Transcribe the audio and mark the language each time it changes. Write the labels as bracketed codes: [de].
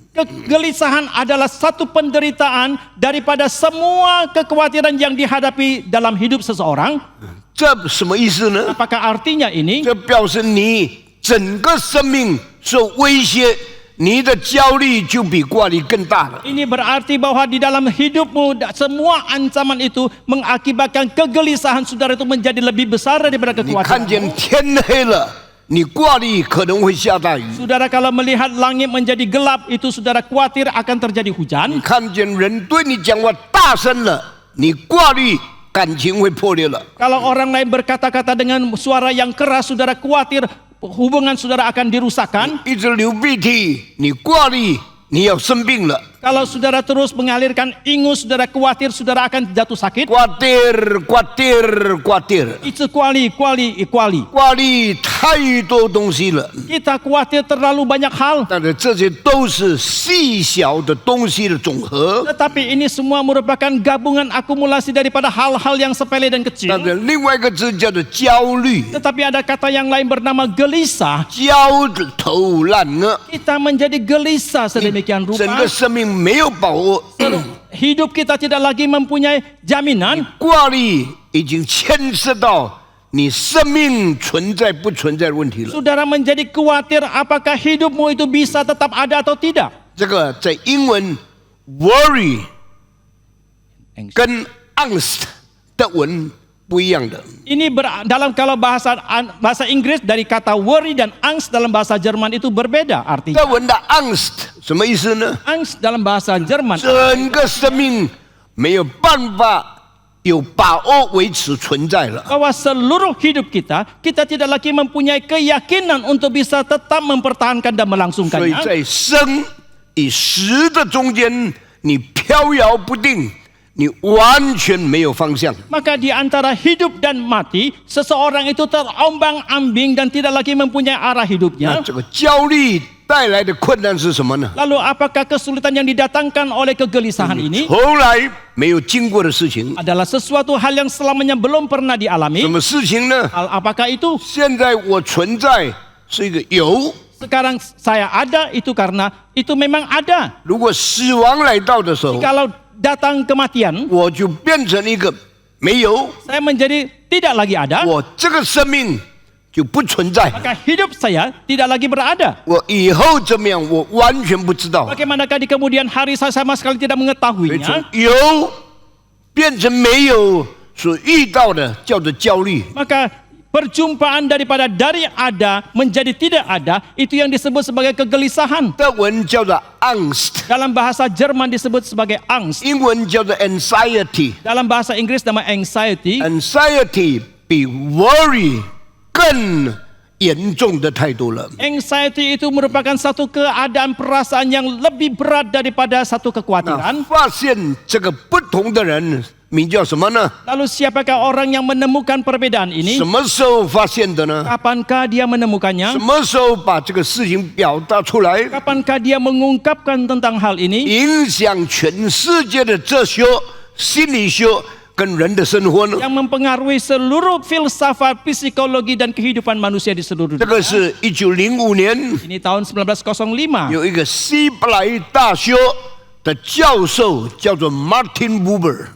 [id] Kegelisahan adalah satu penderitaan daripada semua kekhawatiran yang dihadapi dalam hidup seseorang. [zh] 这什么意思呢？ [id] Apakah artinya ini? [zh] 这表示你整个生命受威胁，你的焦虑就比挂虑更大了。 [id] Ini berarti bahwa di dalam hidupmu semua ancaman itu mengakibatkan kegelisahan saudara itu menjadi lebih besar daripada [zh] 你看 [id] kekhawatiran. [zh] 见天黑了，你挂虑可能会下大雨； [id] Saudara kalau melihat langit menjadi gelap itu saudara khawatir akan terjadi [zh] 你 [id] hujan. [zh] 看见人对你讲话大声了，你挂虑感情会破裂了。 [id] Kalau orang lain berkata-kata dengan suara yang keras saudara khawatir hubungan saudara akan dirusakkan. [zh] 一直流鼻涕，你挂虑你要生病了。 [id] Kalau saudara terus mengalirkan ingus saudara khawatir saudara akan jatuh sakit. khawatir， Itu kuali. [zh] 挂虑太多东西了， [id] Kita khawatir terlalu banyak hal. [zh] 但是这些都是细小的东西的总和。 [id] Tetapi ini semua merupakan gabungan akumulasi daripada hal-hal yang sepele dan [zh] 但 [id] kecil. [zh] 是另外一个字叫做焦虑， [id] Tetapi ada kata yang lain bernama gelisah. [zh] 焦头烂额， [id] Kita menjadi gelisah sedemikian [zh] 整 [id] rupa. [zh] 个生命没有把握。 [id] Hidup kita tidak lagi mempunyai jaminan. [zh] 挂虑已经牵涉到你生命存在不存在的问题了。 [id] Saudara menjadi khawatir apakah hidupmu itu bisa tetap ada atau tidak. [zh] 这个在英文 worry 跟 angst 的文不一样的。 [id] Ini dalam kalau bahasa Inggris dari kata worry dan angst dalam bahasa Jerman itu berbeda artinya. [zh] 德文的 angst 什么意思呢？ [id] Angst dalam bahasa Jerman [zh] 整个生命没有办法有把握维持存在了。 [id] bahwa seluruh hidup kita tidak lagi mempunyai keyakinan untuk bisa tetap mempertahankan dan [zh] 所以 [id] melangsungkannya. [zh] 在生与死的中间，你飘摇不定，你完全没有方向。 [id] Maka di antara hidup dan mati, seseorang itu terombang-ambing dan tidak lagi mempunyai arah hidupnya. [zh] 这个焦虑带来的困难是什么呢？ [id] Lalu apakah kesulitan yang didatangkan oleh kegelisahan ini [zh] 从来没有经过的事情。 [id] adalah sesuatu hal yang selamanya belum pernah [zh] 什 [id] dialami? [zh] 么事情呢？ [id] Hal apakah itu? [zh] 现在我存在是一个有， [id] Sekarang saya ada itu karena itu memang ada. [zh] 如果死亡来到的时候， [id] Kalau datang kematian, [zh] 我就变成一个没有， [id] saya menjadi tidak lagi ada, [zh] 我这个生命就不存在。 [id] maka hidup saya tidak lagi berada. [zh] 我以后怎么样，我完全不知道。 [id] Bagaimanakah di kemudian hari saya sama sekali tidak [zh] 所以从 [id] mengetahuinya? [zh] 有变成没有所遇到的叫做焦虑。 [id] Maka perjumpaan daripada dari ada menjadi tidak ada, itu yang disebut sebagai kegelisahan. [zh] 德文叫做 angst， [id] Dalam bahasa Jerman disebut sebagai angst. [zh] 英文叫做 anxiety。 [id] Dalam bahasa Inggris nama anxiety. [zh] Anxiety 比 worry 更严重的太多了。 [id] Anxiety itu merupakan satu keadaan perasaan yang lebih berat daripada satu [zh] 那 [id] kekhawatiran. [zh] 发现这个不同的人，名叫什么呢？ [id] Lalu siapakah orang yang menemukan perbedaan ini? [zh] 什么时候发现的呢？ [id] Kapankah dia menemukannya? [zh] 么时候把这个事情表达出来， [id] Kapankah dia mengungkapkan tentang hal ini? [zh] 影响全世界的哲学、心理学跟人的生活呢？ [id] Yang mempengaruhi seluruh filsafat, psikologi dan kehidupan manusia di seluruh [zh] 这个 [id] dunia. [zh] 是1905年 [id] Ini tahun 1905. [zh] 有一个希伯来大学的教授叫做 Martin Buber，